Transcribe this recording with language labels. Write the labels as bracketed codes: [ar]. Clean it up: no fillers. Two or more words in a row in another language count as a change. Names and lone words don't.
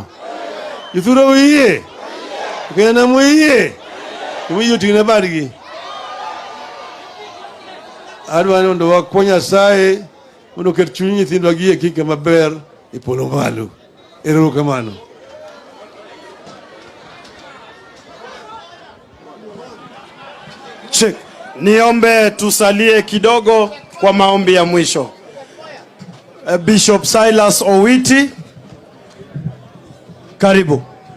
[luo] Jothurwa uye. Kena muye. Uwinjo ting'ne badgi. Adwani mondo wakwony Nyasaye mondo ket chuny nyithindwa gi kika maber e polo malo. Erokamano. Check. [sw] Niombe tusalie kidogo kwa maombi ya mwisho. Bishop Silas Owiti, karibu.